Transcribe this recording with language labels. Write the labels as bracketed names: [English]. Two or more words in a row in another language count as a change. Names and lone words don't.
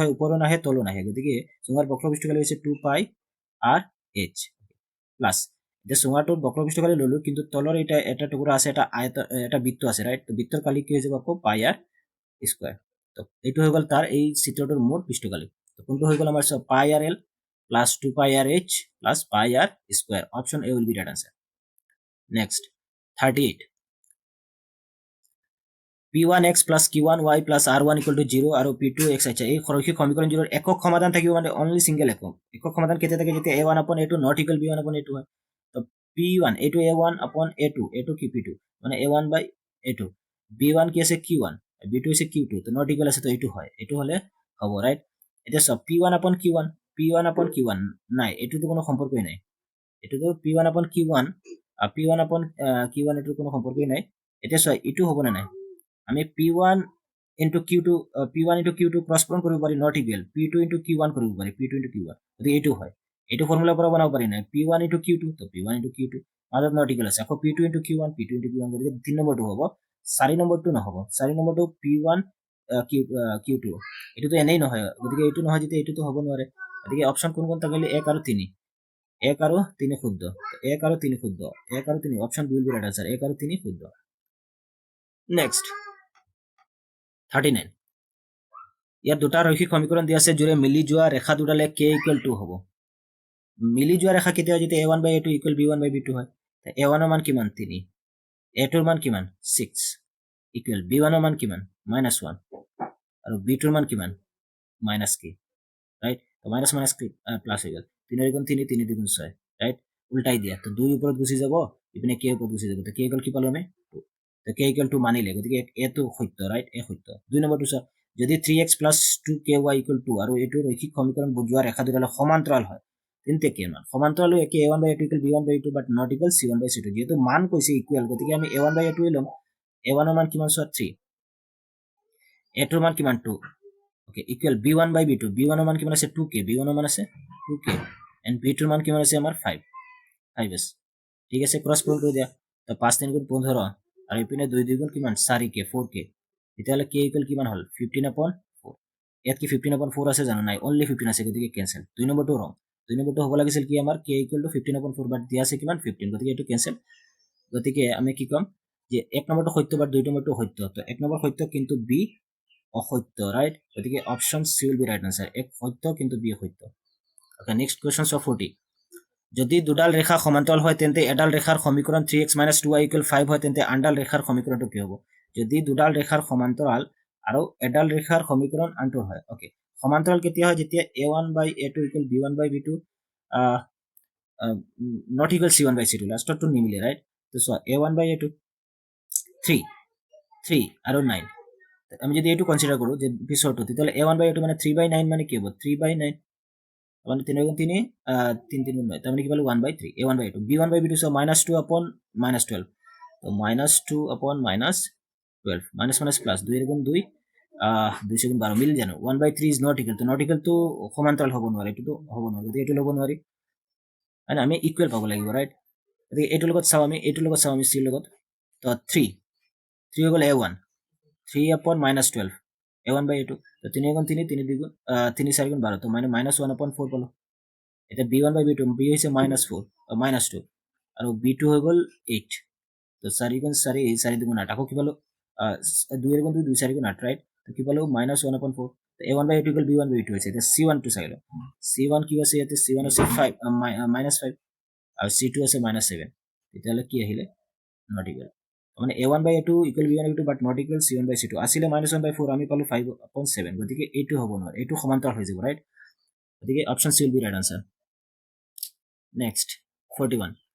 [Assamese] হয় ওপৰো নাহে তলো নাহে গতিকে চুঙাৰ বক্ৰ পৃষ্ঠকালি হৈছে 2 [English] pi r h plus [Assamese] এতিয়া চুঙাৰটোৰ বক্ৰ পৃষ্ঠকালি ললো কিন্তু তলৰ এটা টুকুৰা আছে এটা বৃত্ত আছে ৰাইট তো বৃত্তৰ কালি কি হৈ যাব আকৌ [English] pi r square [Assamese] তো এইটো হৈ গ'ল তাৰ এই চিত্ৰটোৰ মুঠ পৃষ্ঠকালি তো কোনটো হৈ গ'ল আমাৰ [English] pi r l plus 2 pi r h plus pi r square option A will be right answer next [Assamese] 38 [English] p1x plus q1y plus r1 equal to 0 [Assamese] আৰু p2x আচ্ছা এই ৰৈখিক সমীকৰণটোৰ একক সমাধান থাকিব মানে [English] only single [Assamese] একক সমাধান কেতিয়া থাকে যেতিয়া [English] a1 upon a2 not equal b1 upon a2 [Assamese] হয় তো p1 a2 [English] a1 upon a2 [Assamese] কি p2 মানে [English] a1 by a2 [Assamese] b1 কি আছে q1 b2 আছে q2 তো [English] not equal [Assamese] আছে তো এইটো হয় এইটো হলে হ'ব ৰাইট এতিয়া সব [English] p1 upon q1 [Assamese] নাই এইটোতো কোনো সম্পৰ্কই নাই এটোতো [English] p1 upon q1 p1 upon q1 [Assamese] এটোৰ কোনো সম্পৰ্কই নাই এতিয়া চোৱা ইটো হ'ব না নাই আমি [English] p1 into q2 p1 into q2 [Assamese] ক্রস পূরণ কৰিব পাৰি [English] not equal p2 into q1 [Assamese] কৰিব পাৰি [English] p2 into q1 [Assamese] গতিকে এইটো হয় এইটো ফৰ্মুলা পৰা বনাব পাৰি না [English] p1 into q2 [Assamese] তো [English] p1 into q2 [Assamese] মাজত [English] not equal [Assamese] আছে আকৌ [English] p2 into q1 [Assamese] গতিকে 3 নম্বৰটো হ'ব 4 নম্বৰটো নহব 4 নম্বৰটো p1 q2 এটোতো এনেই নহয় গতিকে এইটো নহয় যেতিয়া এইটোতো হ'ব নোৱাৰে গতিকে অপচন কোন কোন থাকিলে 1 আৰু 3 1 আৰু 3 শুদ্ধ 1 আৰু 3 শুদ্ধ 1 আৰু 3 [English] option B will be right answer [Assamese] 1 আৰু 3 শুদ্ধ নেক্সট 39 ইয়াত দুটা ৰৈখিক সমীকৰণ দিয়া আছে জোৰে মিলি যোৱা ৰেখা দুডালে [English] k equal to [Assamese] হ'ব মিলি যোৱা ৰেখা কেতিয়া যেতিয়া [English] a1 by a2 equal b1 by b2 [Assamese] হয় a1 ৰ মান কিমান 3 a2 ৰ মান কিমান 6 ইকুৱেল b1 ৰ মান কিমান -1 আৰু b2 ৰ মান কিমান -k রাইট তো [English] minus minus plus [Assamese] হৈ গ'ল 3 গুণ 3 3 দুগুণ 6 রাইট উল্টাই দিয়া তো 2 ওপৰত গুচি যাব ইপিনে k ওপৰত গুচি যাব তো [English] k equal [Assamese] কি পালো আমি 2 তো [English] k equal to [Assamese] মানিলে গতিকে এটো সত্য ৰাইট এ সত্য 2 নম্বৰটো চাওক যদি [English] 3x plus 2ky equal to [Assamese] আৰু এইটো ৰৈখিক সমীকৰণ বুজোৱা ৰেখা দুডালে সমান্তৰাল হয় তেন্তে কি মান সমান্তৰাল একে [English] a1 by a2 equal b1 by a2 but not equal c1 by c2 [Assamese] যেহেতু মান কৈছে ইকুৱেল গতিকে আমি [English] a1 by a2 [Assamese] লম a1 ৰ মান কিমান চোৱা 3 a2 ৰ মান কিমান 2 ওকে ইকুৱেল [English] b1 by b2 [Assamese] b1 ৰ মান কিমান আছে 2k b1 ৰ মান আছে 2k and b2 ৰ মান কিমান আছে আমাৰ 5 5 আছে ঠিক আছে ক্রস পূৰণ কৰি দিয়া তো 5 3 গুণ 15 আৰু ইপিনে 2 2 গুণ কিমান 4k 4k তেতিয়াহ'লে k ইকুৱেল কিমান হ'ল [English] 15 upon 4 [Assamese] ইয়াত কি [English] 15 upon 4 [Assamese] আছে জানো নাই অনলি 15 আছে গতিকে কেনসেল 2 নম্বৰটো ৰং 2 নম্বৰটো হ'ব লাগিছিল কি আমাৰ [English] k equal to 15 upon 4 [Assamese] বাট দিয়া আছে কিমান 15 গতিকে এইটো কেনসেল গতিকে আমি কি কম যে 1 নম্বৰটো সত্য বাট 2 নম্বৰটো সত্য তো 1 নম্বৰ সত্য কিন্তু b অসত্য ৰাইট গতিকে [English] option C will be right answer [Assamese] এক সত্য কিন্তু বি অসত্য [English] okay next question 40 [Assamese] যদি দুডাল ৰেখা সমান্তৰাল হয় তেন্তে এডাল ৰেখাৰ সমীকৰণ 3x - 2y = 5 হয় তেন্তে আনডাল ৰেখাৰ সমীকৰণটো কি হ'ব যদি দুডাল ৰেখাৰ সমান্তৰাল আৰু এডাল ৰেখাৰ সমীকৰণ আনটোৰ হয় ওকে সমান্তৰাল কেতিয়া হয় যেতিয়া [English] a1 by a2 = b1 by b2 not equal c1 by c2 [Assamese] লাষ্টটো নিমিলে ৰাইট তো [English] so a1 by a2 [Assamese] 3 আৰু 9 আমি যদি এইটো কনসিডাৰ কৰো যে পিছৰটো তেতিয়াহ'লে [English] a1 by a2 [Assamese] মানে [English] 3 by 9 [Assamese] মানে কি হ'ব [English] 3 by 9 [Assamese] মানে 3 গুণ 3 3 3 গুণ 9 তার মানে কি পালো [English] 1 by 3 a1 by a2 b1 by b2 so -2 upon -12 [Assamese] তো [English] -2 upon -12 minus minus [Assamese] প্লাস 2 এর গুণ 2 2 গুণ 12 মিল জানো [English] 1 by 3 is not equal to [Assamese] সমান্তরাল হ'ব নোৱাৰে এটো হ'ব নোৱাৰে গতিকে এটো ল'ব নোৱাৰি মানে আমি ইকুৱেল পাব লাগিব ৰাইট গতিকে এটোৰ লগত চাও আমি c লগত তো 3 হৈ গ'ল a1 3 upon -12 a1 by a2 তো 3 গুণ 3 3 2 গুণ 3 4 গুণ 12 তো মানে [English] -1 upon 4 [Assamese] পালো এটা [English] b1 by b2 [Assamese] b হৈছে -4 -2 আৰু b2 হৈ গ'ল 8 তো 4 গুণ 4 4 2 গুণ 8 আকৌ কি পালো 2 এর গুণ 2 2 4 গুণ 8 রাইট তো কি পালো [English] -1 upon 4 [Assamese] তো [English] a1 by a2 = b1 by b2 [Assamese] হৈছে এটা c1 টো চাইলো c1 কি আছে ইয়াতে c1 আছে 5 -5 আৰু c2 আছে -7 তেতিয়াহ'লে কি আহিলে [English] not equal [Assamese] মানে [English] a1/a2 equal b1/b2 but not equal c1/c2 [Assamese] আছিলে -1/4 আমি পালো 5/7 গতিকে এইটো হ'ব নোৱাৰে এইটো সমান্তৰাল হৈ যাব ৰাইট গতিকে [English] option C will be right answer next 41